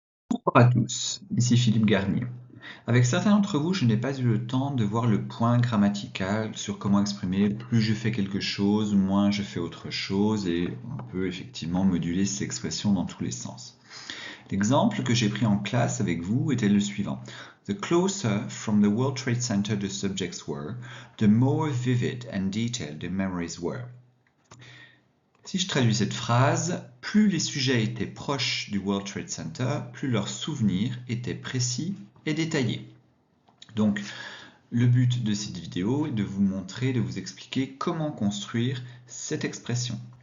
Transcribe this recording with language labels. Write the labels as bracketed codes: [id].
[fr] Bonjour à tous, ici Philippe Garnier. Avec certains d'entre vous, je n'ai pas eu le temps de voir le point grammatical sur comment exprimer plus je fais quelque chose, moins je fais autre chose, et on peut effectivement moduler ces expressions dans tous les sens. L'exemple que j'ai pris en classe avec vous était le suivant. [en] The closer from the World Trade Center the subjects were, the more vivid and detailed the memories were. [fr] Si je traduis cette phrase, plus les sujets étaient proches du World Trade Center, plus leurs souvenirs étaient précis et détaillés. Donc, le but de cette vidéo est de vous montrer, de vous expliquer comment construire cette expression.